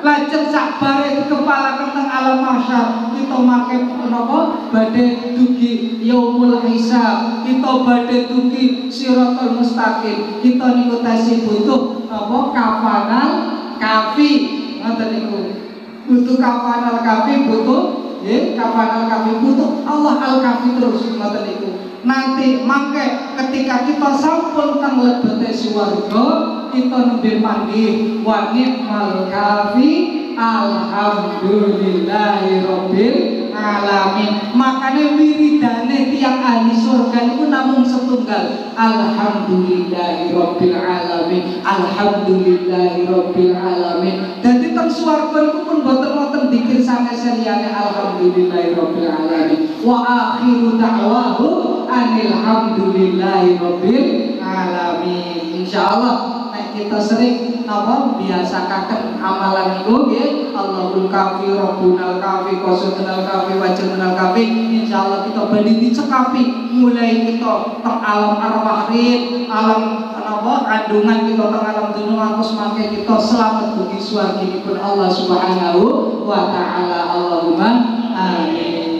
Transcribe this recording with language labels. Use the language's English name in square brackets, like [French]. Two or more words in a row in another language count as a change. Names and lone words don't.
[Javanese] lajeng sakbare kepala teng alam mahsyar kita make napa badhe dugi [Arabic] يوم الحساب, [Javanese] kita badhe dugi [Arabic] الصراط المستقيم, [Javanese] kita niku tasih butuh napa [Arabic] كفانا الكافي, [Javanese] ngoten niku butuh [Arabic] كفانا الكافي, [Javanese] butuh nggih [Arabic] كفانا الكافي, [Javanese] butuh [Arabic] الله الكافي [Javanese] terus, ngoten niku. Nanti mangke ketika kita sampun teng lebete swarga kita nembe mandi [Arabic] ونعم الكافي الحمد لله رب العالمين. [Javanese] Makanya wiridane tiang ahli surga niku namung setunggal [Arabic] الحمد لله رب العالمين, الحمد لله رب العالمين. [Javanese] Dadi teng swarga niku pun boten-boten dikir sanes liyane [Arabic] الحمد لله رب العالمين. وآخر دعواه الحمد لله رب العالمين. [Javanese] Insyaallah kita sering napa biasakaken amalan niku nggih [Arabic] الله الكافي ربنا الكافي قصدنا الكافي وجهنا الكافي. [Javanese] Insyaallah kita badhe dicekapi mulai kita teng [Arabic] عالم الأرواح, [Javanese] alam napa kandungan kita teng alam dunya ngantos mangke kita selamat dugi swarginipun Allah [Arabic] سبحانه وتعالى. اللهم آمين.